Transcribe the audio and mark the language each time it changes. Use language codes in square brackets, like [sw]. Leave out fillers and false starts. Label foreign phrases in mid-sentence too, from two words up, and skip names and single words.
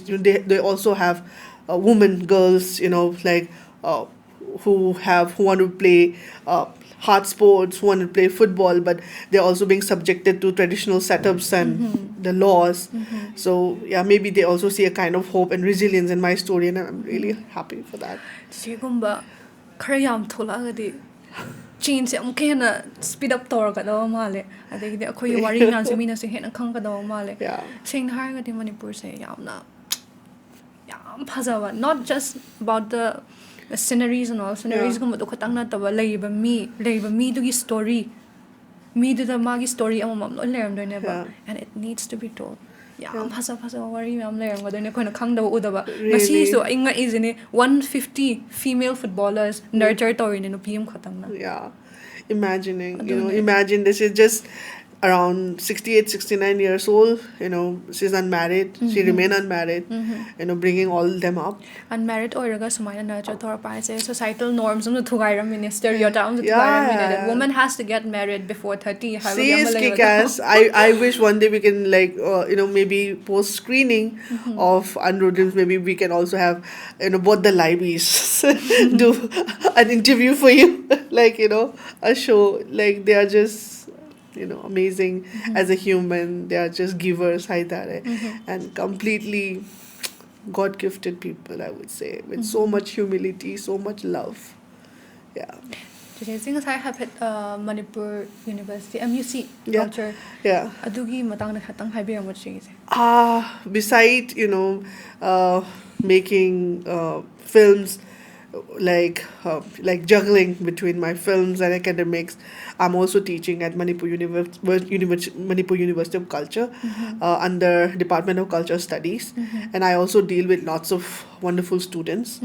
[en] They also have women, girls, uh, who want to play hard sports, who want to play football, but they're also being subjected to traditional setups and the laws. So yeah, maybe they also see a kind of hope and resilience in my story, and I'm really happy for that. [mni] Sigumba khara yam tholagadi change amuk hena [en] speed up [mni] torgadaba male adagidi akhoi wari na se mina se hena khanggadaba male [en] Yeah. [mni] sing hargadi Manipur se yamna yam phajawa, [en] not just about the sceneries and all sceneries [mni] gum do khatang na taba leiba mi du gi story mi du da magi story amam lo leram doine ba, [en] and it needs to be told. [mni] Yam phaja wari yam leram ga doine koina khangdaba udaba ngasi so inga izine 150 [en] female footballers [mni] nurture torin no pm khatang na. [en] Yeah, imagine this is just around 68, 69 years old, she's unmarried, she remain unmarried, bringing all them up. [mni] Unmarried oiraga sumaina nurture tor pa se [en] societal norms [mni] um thugaira min stereotypes thugaira min [en] that woman has to get married before 30. She is kick-ass. I wish one day we can maybe post screening of Andro Dreams. Maybe we can also have both the libraries do an interview for you, a show. Like they are just amazing as a human. They are just givers, and completely God gifted people, I would say, with so much humility, so much love. Yeah. Since I have at Manipur University, MUC culture. Yeah. [mni] Adugi matang na khatang haibira mo siya. [en] Beside making films, like juggling between my films and academics, I'm also teaching at Manipur University of Culture under Department of Culture Studies, and I also deal with lots of wonderful students.